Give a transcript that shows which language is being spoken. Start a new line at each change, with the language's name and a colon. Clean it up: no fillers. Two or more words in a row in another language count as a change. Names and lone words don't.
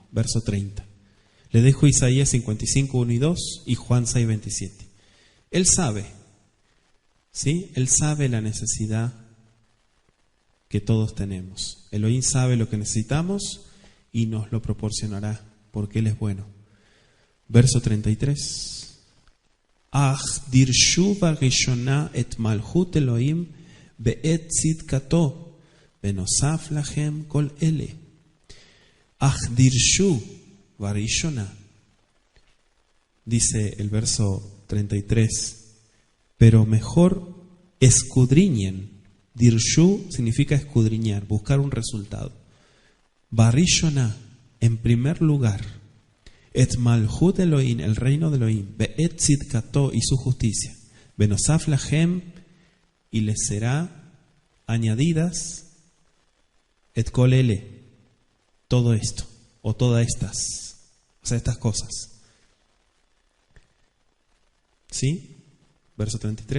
Spanish: Verso 30. Le dejo Isaías 55, 1 y 2 y Juan 6, 27. Él sabe, ¿sí? Él sabe la necesidad que todos tenemos. Elohim sabe lo que necesitamos y nos lo proporcionará porque Él es bueno. Verso 33.
Hebrew: אך דרשו בראשונה את מלכות אלהים ואת צדקתו ובנוסף לכם כל אלה. אך דרשו בראשונה.
Spanish: Dice el verso 33. Pero mejor escudriñen. Dirshu significa escudriñar, buscar un resultado. Barishona, en primer lugar.
Hebrew: את מלכות אלהים,
Spanish: el reino de Elohim,
Hebrew: ואת צדקתו,
Spanish: y su justicia,
Hebrew: ובנוסף לכם,
Spanish: y les será añadidas,
Hebrew: את כל אלה,
Spanish: todo esto, o todas estas, o sea, estas cosas. ¿Sí? Verso 33.